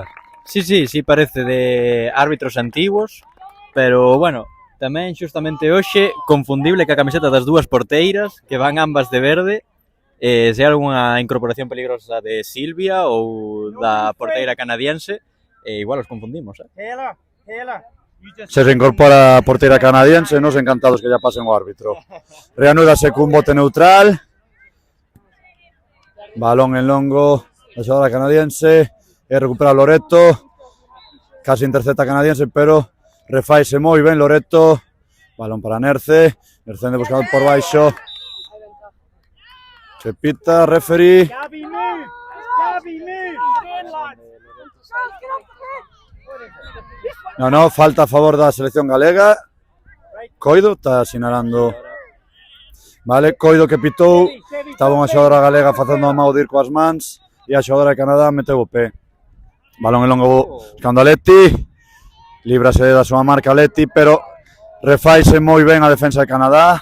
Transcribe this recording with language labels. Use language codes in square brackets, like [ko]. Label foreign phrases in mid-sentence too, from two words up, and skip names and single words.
[es] Sí, parece de árbitros antiguos, [gl] pero, bueno, tamén xustamente hoxe confundible ca camiseta das dúas porteiras, que van ambas de verde, se hai algunha incorporación peligrosa de Silvia ou da porteira canadiense, igual os confundimos, [en] Taylor, you just... [gl] Se reincorpora a porteira canadiense, nos encantados que ya pasen o árbitro. Reanúdase cun bote neutral. Balón en longo, la xogadora canadiense, e recupera Loreto, casi intercepta canadiense, pero refaise moi ben Loreto. Balón para Nerce, Nerce buscando por baixo. Se pita, [en] referee. Gabby, move! Gabby, move! Stand, lads. [gl] No, falta a favor da selección galega. Coido está sinalando. Vale, Coido que pitou. Estaba unha xogadora galega facendo a mau de ir coas mans e a xogadora de Canadá meteu o pé. Balón en longo buscando a Leti. Líbrase da súa marca Leti, pero refaise moi ben a defensa de Canadá.